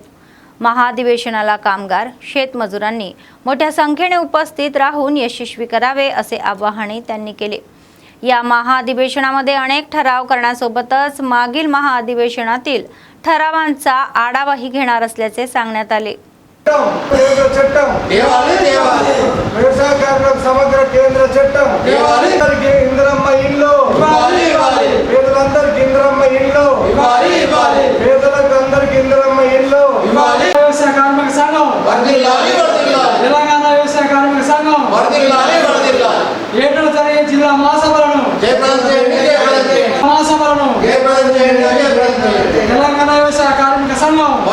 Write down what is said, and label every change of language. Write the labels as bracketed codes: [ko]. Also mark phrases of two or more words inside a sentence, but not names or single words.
[mr] महाअधिवेशनाला कामगार, शेतमजुरांनी मोठ्या संख्येने उपस्थित राहून यशस्वी करावे असे आवाहनही त्यांनी केले. या महाअधिवेशनामध्ये अनेक ठराव करण्यासोबतच मागील महाअधिवेशनातील ठरावांचा आढावाही घेणार असल्याचे सांगण्यात आले. [te] వ్యవసాయ కార్మికులకు సమగ్ర కేంద్ర చట్టం, ఇంద్రమ్మ ఇల్లు, పేదలందరికీ ఇంద్రమ్మ ఇల్లు, పేదలకు అందరికీ ఇంద్రమ్మ ఇల్లు. వ్యవసాయ కార్మిక సంఘం, తెలంగాణ వ్యవసాయ కార్మిక సంఘం 7వ తరగతి జిల్లా మహాసభలను తెలంగాణ వ్యవసాయ కార్మిక సంఘం.